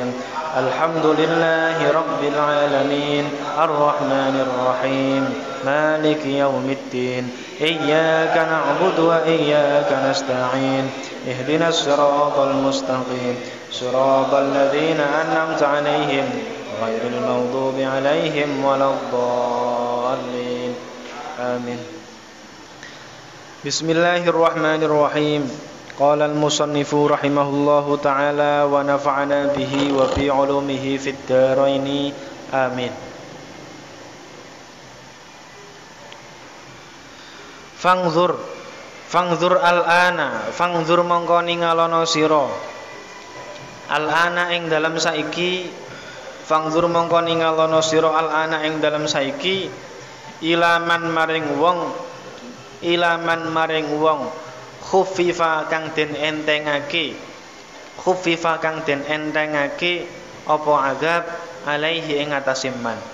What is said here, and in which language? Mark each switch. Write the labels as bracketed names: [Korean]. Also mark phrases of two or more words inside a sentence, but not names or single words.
[Arabic] الحمد لله رب العالمين الرحمن الرحيم مالك يوم الدين إياك نعبد وإياك نستعين اهدنا الصراط المستقيم صراط الذين أنعمت عليهم غير المغضوب عليهم ولا الضالين آمين. بسم الله الرحمن الرحيم. قال المصنف رحمه الله تعالى ونفعنا به وفي علومه في الدارين آمين. فانظر الآن، فانظر [Javanese] mongko ningalono sira. Al-ana ing dalam saiki, fangzur mongko ningalono sira al-ana ing dalam saiki ilaman maring wong khufifa kang den entengake apa azab alaihi ing atase man.